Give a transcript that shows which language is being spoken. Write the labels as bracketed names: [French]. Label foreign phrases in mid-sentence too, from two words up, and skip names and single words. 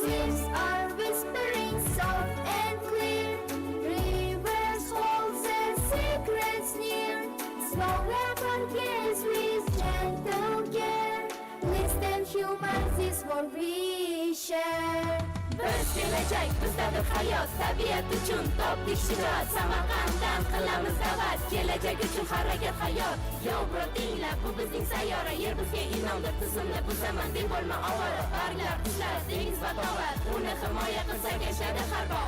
[English] Winds are whispering soft and clear. Rivers hold their secrets near. Slow weapon gaze with gentle care. Listen humans, this world we share. [Uzbek] Biz kelajak, bizdadir hayot, tabiat uchun topdik shijoat. Samarqanddan qilamiz da'vat, kelajak uchun harakat hayot. [English] Yo bro [Uzbek] tingla, bu bizning sayyora, yer bizga in'omdir tizimli buzaman deb bo'lma ovora. Barglar, qushlar, dengiz va tog'lar, uni himoya qilsak yashadi har bog'.